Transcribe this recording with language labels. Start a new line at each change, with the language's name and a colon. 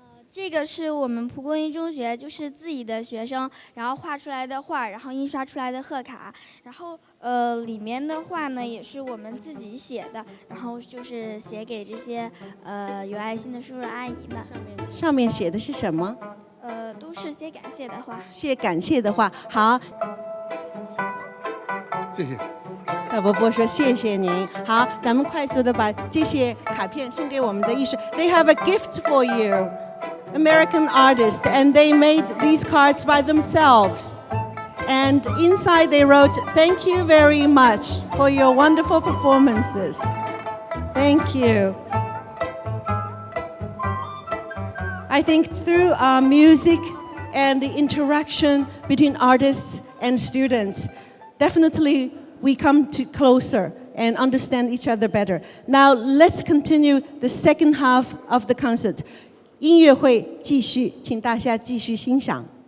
Chinese: 这个是我们蒲公英中学就是自己的学生，然后画出来的画，然后印刷出来的贺卡，然后里面的话呢也是我们自己写的，然后就是写给这些有爱心的叔叔阿姨们。上面写的是什么？都是些感谢的话。谢感谢的话。好，谢谢。赵伯伯说谢谢您。好，咱们快速的把这些卡片送给我们的艺术。
English: They have a gift for you, American artists, and they made these cards by themselves. And inside they wrote, "Thank you very much for your wonderful performances. Thank you." I think through music and the interaction between artists and students, definitely we come to closer and understand each other better. Now let's continue the second half of the concert.
Chinese: 音乐会继续，请大家继续欣赏。